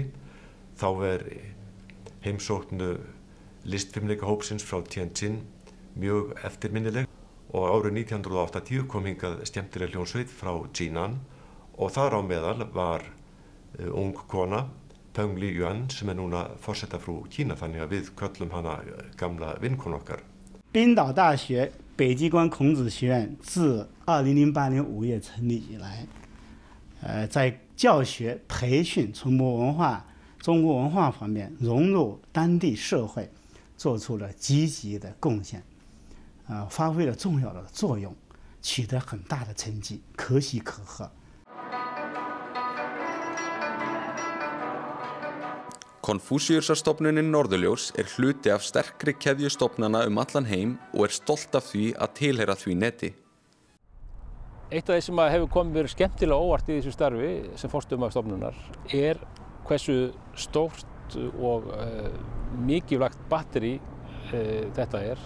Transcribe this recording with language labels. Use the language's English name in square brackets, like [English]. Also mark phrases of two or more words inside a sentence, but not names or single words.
[Icelandic] Þá heimsókn listfimleikahópsins frá Tianjin mjög eftirminnileg og árið 1980 kom hingað skemmtileg hljómsveit frá Jinan og þar á meðal var ung kona, Peng Liyuan, sem núna forsetafrú Kína, þannig að við köllum hana gamla vinkonu okkar. [Chinese] 冰岛大学北机关孔子学院自2008年5月成立以来，在教学、培训、传播文化、中国文化方面融入当地社会，做出了积极的贡献，发挥了重要的作用，取得很大的成绩，可喜可贺。 [Icelandic] Konfúsíusarstofnunin Norðurljós er hluti af sterkri keðju stofnana allan heim og er stolt af því að tilheyra því neti. Eitt af því sem hefur komið mér skemmtilega óvart í þessu starfi sem forstöðumaður stofnunar er hversu stórt og mikilvægt batteri þetta er.